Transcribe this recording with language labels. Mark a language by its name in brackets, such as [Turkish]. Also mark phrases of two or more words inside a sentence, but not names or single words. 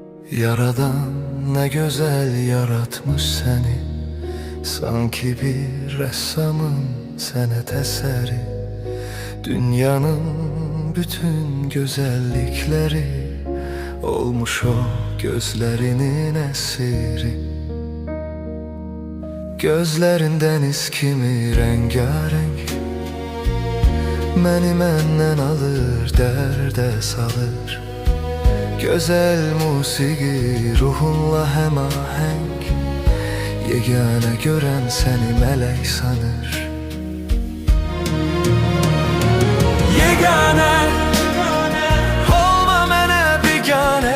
[Turkish] Yaradan ne güzel yaratmış seni, sanki bir ressamın senet eseri. Dünyanın bütün güzellikleri olmuş o gözlerinin esiri. Gözlerin deniz kimi rengarenk, [Azerbaijani] məni məndən alır, dərdə salır. Güzel musiqi ruhunla həmahəng, yeganə görən səni mələk sanır. Yeganə, olma mənə biganə.